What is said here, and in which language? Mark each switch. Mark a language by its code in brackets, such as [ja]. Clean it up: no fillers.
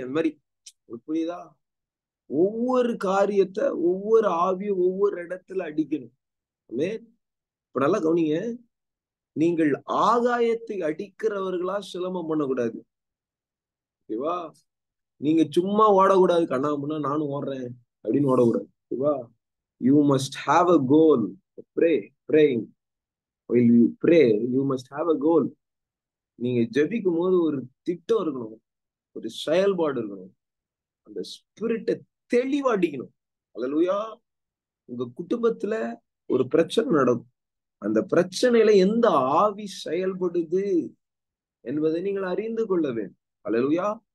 [ta] அந்த மாதிரி புரியுதா? ஒவ்வொரு காரியத்தை, ஒவ்வொரு ஆவியும் ஒவ்வொரு இடத்துல அடிக்கணும். இப்ப நல்லா கவனிங்க, நீங்கள் ஆகாயத்தை அடிக்கிறவர்களா சிலம்பம் பண்ணக்கூடாது. ஓகேவா? நீங்க சும்மா ஓடக்கூடாது, கண்ணாமண்ணா நானும் ஓடுறேன் அப்படின்னு ஓடக்கூடாது. [en] ஓகேவா? You must have a goal. praying while you pray you must have a goal. [ta] நீங்க ஜெபிக்கும் போது ஒரு திட்டம் இருக்கணும், ஒரு செயல்பாடு இருக்கணும். அந்த ஸ்பிரிட்டை தெளிவா அடிக்கணும். அல்லேலூயா. உங்க குடும்பத்துல ஒரு பிரச்சனை நடக்கும், அந்த பிரச்சனையில எந்த ஆவி செயல்படுது என்பதை நீங்கள் அறிந்து கொள்ள வேண்டும். அல்லேலூயா.